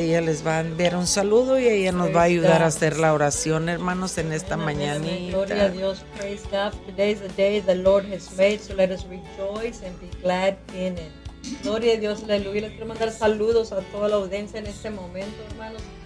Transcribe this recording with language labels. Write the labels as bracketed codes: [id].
[es] Ella les va a enviar un saludo y ella nos va a ayudar a hacer la oración, hermanos, en esta mañana. Gloria a Dios, [en] praise God. Today is the day the Lord has made, so let us rejoice and be glad in it. [es] Gloria a Dios, aleluya. Les quiero mandar saludos a toda la audiencia en este momento, hermanos.